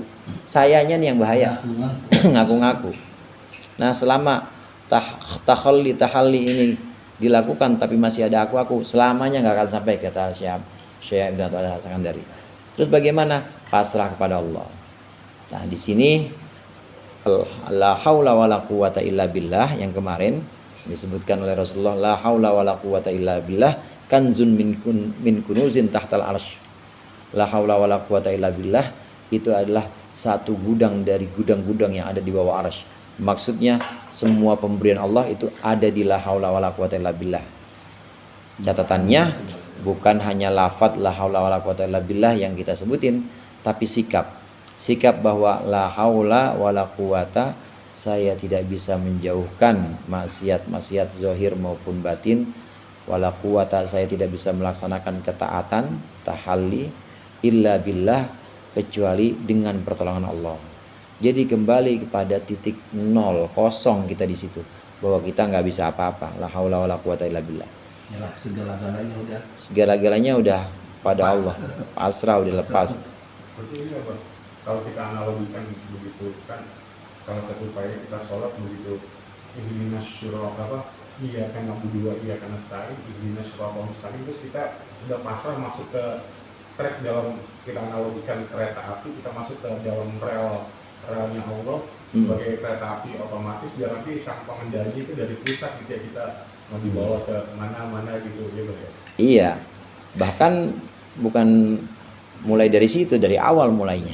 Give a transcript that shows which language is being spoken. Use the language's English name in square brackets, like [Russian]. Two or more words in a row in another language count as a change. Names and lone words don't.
[Indonesian] Sayanya nih yang bahaya. Ngaku-ngaku. Nah, selama tahalli ini dilakukan tapi masih ada aku, selamanya nggak akan sampai, kata Syekh Ibnu Al-Sakandari. Terus bagaimana? Pasrah kepada Allah. Nah, di sini [Arabic] لا حول ولا قوة إلا بالله [Indonesian] yang kemarin disebutkan oleh Rasulullah, [Arabic] لا حول ولا قوة إلا بالله كنز من كنوز تحت العرش. لا حول ولا قوة إلا بالله [Indonesian] itu adalah satu gudang dari gudang-gudang yang ada di bawah arsy. Maksudnya semua pemberian Allah itu ada di [Arabic] لا حول ولا قوة إلا بالله. [Indonesian] Catatannya bukan hanya lafadz [Arabic] لا حول ولا قوة إلا بالله [Indonesian] yang kita sebutin, tapi sikap bahwa [Arabic] لا حول ولا قوة, [Indonesian] saya tidak bisa menjauhkan maksiat zahir maupun batin, [Arabic] ولا قوة, [Indonesian] saya tidak bisa melaksanakan ketaatan tahalli [Arabic] إلا بالله, [Indonesian] kecuali dengan pertolongan Allah. Jadi kembali kepada titik nol, kosong kita di situ, bahwa kita nggak bisa apa-apa. [Arabic] لا حول ولا قوة إلا بالله. [Indonesian] Segala-galanya udah pada Allah, pasrah, udah lepas. Kalau kita analogikan begitu kan, salah satu upaya kita sholat begitu, [Arabic] اهدنا الصراط إياك نعبد وإياك نستعين اهدنا الصراط مستقيم, [Indonesian] terus kita udah pasrah masuk ke track, dalam kita analogikan kereta api, kita masuk ke dalam relnya Allah sebagai kereta api otomatis, biar nanti sang pengendali itu dari pusat gitu ya, kita mau dibawa ke mana-mana gitu ya Bro ya. Iya, bahkan bukan mulai dari situ, dari awal mulainya.